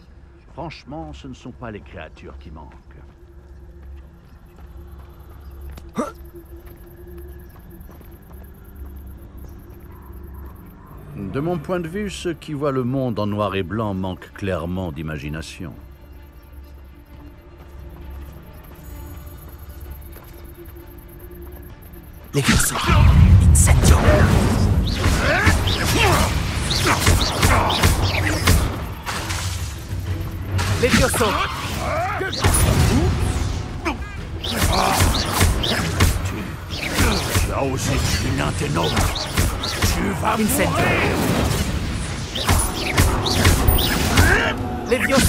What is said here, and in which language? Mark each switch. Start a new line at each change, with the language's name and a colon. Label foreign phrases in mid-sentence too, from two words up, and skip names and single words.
French: Franchement, ce ne sont pas les créatures qui manquent. De mon point de vue, ceux qui voient le monde en noir et blanc manquent clairement d'imagination. Levioso. Incendio. Levioso. Tu as osé tuer un tes nobles. Tu vas Incendio. Levioso.